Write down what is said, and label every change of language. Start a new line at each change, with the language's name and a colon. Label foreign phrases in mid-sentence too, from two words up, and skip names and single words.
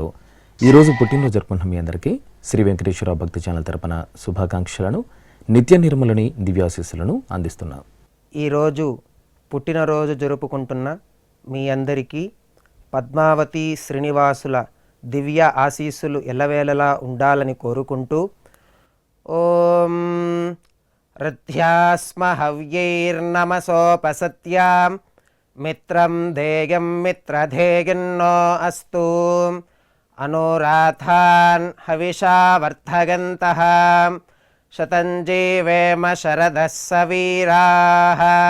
Telugu: ఈరోజు పుట్టినరోజు జరుపుకుంటున్న మీ అందరికీ శ్రీ వెంకటేశ్వర భక్తి ఛానల్ తరపున శుభాకాంక్షలను, నిత్య నిర్మలని దివ్యాశీస్సులను అందిస్తున్నాం. ఈరోజు పుట్టినరోజు జరుపుకుంటున్న మీ అందరికీ పద్మావతి శ్రీనివాసుల దివ్య ఆశీస్సులు ఎల్లవేళలా ఉండాలని కోరుకుంటూ ఓం
Sanskrit: ऋद्ध्यास्म हव्यैर्नमसोपसत्यां मित्रं देयं मित्रधेयन्नो अस्तु अनुराधान् हविषा वर्धगन्तः शतं जीवेम शरदः सवीराः